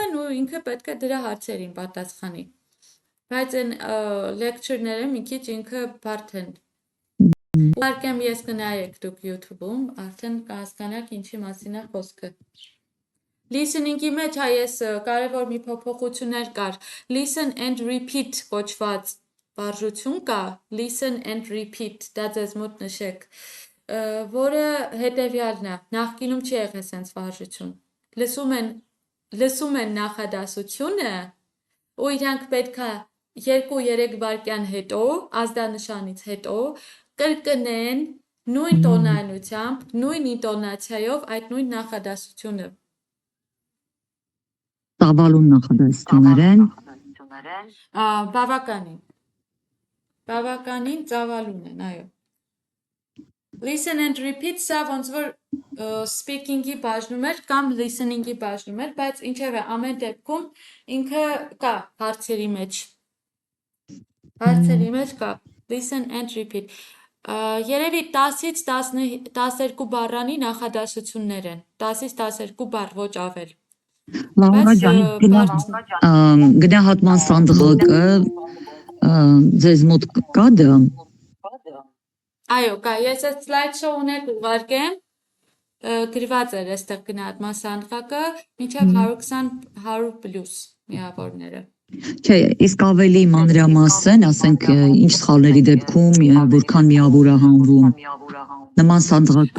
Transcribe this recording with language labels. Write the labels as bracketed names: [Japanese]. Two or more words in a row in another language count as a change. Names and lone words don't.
[Armenian] են ու ինքը պետք է դրա հարցերին պատասխանի։ Բայց այն lecture-ները մի քիչ ինքը բարդ են։ Ուղարկեմ ես կնայեք դուք YouTube-ում, արդեն կհասկանաք ինչի մասին է խոսքը։ Listening-ի մեջ այս կարևոր մի փոփոխություններ կար։ [English] Listen and repeat [Armenian] կոչված վարժություն կա, [English] listen and repeat, [Armenian] դա ձեզ մոտ նշեք, որը հետևյալն է, նախկինում չի եղել սենց վարժություն։ Լսում են նախադասությունը ու իրանք պետքա 2-3 վայրկյան հետո, ազդանշանից հետո, կրկնեն նույն տոնայնությամբ, նույն ինտոնացիայով այդ նույն նախադասությունը։ Ծավալուն նախադասություններ են։ Բավականին ծավալուն են, այո։ [English] Listen and repeat, [Armenian] սա ոնց որ speaking-ի բաժնում էր կամ listening-ի բաժնում էր, բայց ինչևէ ամեն դեպքում ինքը կա հարցերի մեջ։ Հարցերի մեջ կա [English] listen and repeat։ [Armenian] Երևի 10-ից 12 բառանի նախադասություններ են, 10-ից 12 բառ, ոչ ավել։ Laura Բայց ջան, գնահատման սանդղակը ձեզ մոտ կա դա։ Այո, կա, ես այդ [English] slide show [Armenian] ունեք ուղարկեմ, գրված էր այստեղ գնահատման սանդղակը, մինչև 120-100 պլյուս միավորները։ Չէ, իսկ ավելի մանրամասն, ասենք ինչ սխալների դեպքում որքան միավոր է հանվում։ Նման սանդղակը։